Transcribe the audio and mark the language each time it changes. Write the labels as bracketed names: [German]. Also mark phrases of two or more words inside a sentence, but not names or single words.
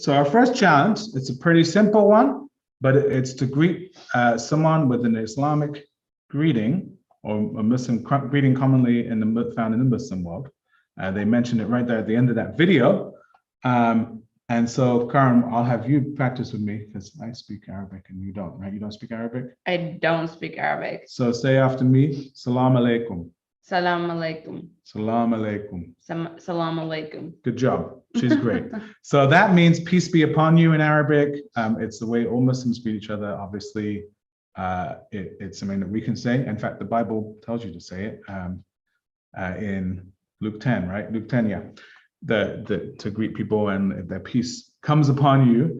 [English] So our first challenge, it's a pretty simple one, but it's to greet someone with an Islamic greeting or a Muslim greeting commonly found in the Muslim world. They mentioned it right there at the end of that video. And so, Karam, I'll have you practice with me because I speak Arabic and you don't, right? You don't speak Arabic? I don't speak Arabic. So say after me, [Arabic] سلام عليكم. سلام عليكم. سلام عليكم. سلام عليكم. [English] Good job. She's great. So that means peace be upon you in Arabic. It's the way all Muslims greet each other. Obviously, it's something that we can say. In fact, the Bible tells you to say it in Luke 10, right? Luke 10, yeah. To greet people and if their peace comes upon you.